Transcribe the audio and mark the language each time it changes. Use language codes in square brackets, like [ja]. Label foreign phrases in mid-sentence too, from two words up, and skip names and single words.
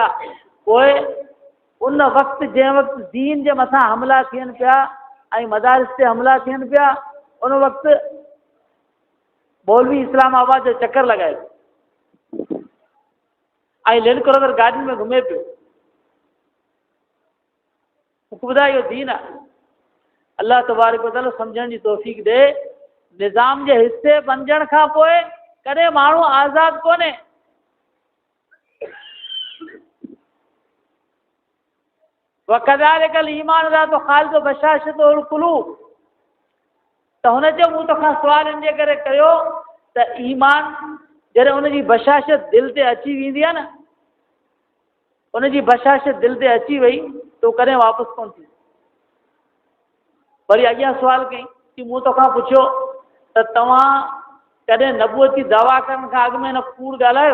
[sd] पोइ उन वक़्तु जंहिं वक़्तु दीन जे मथां हमला थियनि पिया ऐं मदारिस ते हमला थियनि पिया, उन वक़्तु मौलवी इस्लामाबाद जो चकर लॻाए ऐं लैंड क्रूज़र गाॾी में घुमे पियो। मूंखे ॿुधाए इहो दीन आहे? [ar] الله تبارك وتعالى [sd] सम्झण जी तौफ़ीक़ ॾे। निज़ाम जे हिसे बणजण खां पोइ कॾहिं माण्हू आज़ादु कोन्हे। [ar] وكذلك الإيمان لا تخالط بشاشة القلوب. [sd] त हुन चयो मूं तोखां सुवालु इन जे करे कयो त ईमान जॾहिं उनजी बशाशत दिलि ते अची वेंदी आहे न, उनजी बशाशत दिलि ते अची वई त हू कॾहिं वापसि कोन थी। वरी अॻियां सुवालु कई कि मूं तोखां पुछियो त तव्हां कॾहिं नबूअती दावा करण खां अॻु में न कूड़ ॻाल्हायो?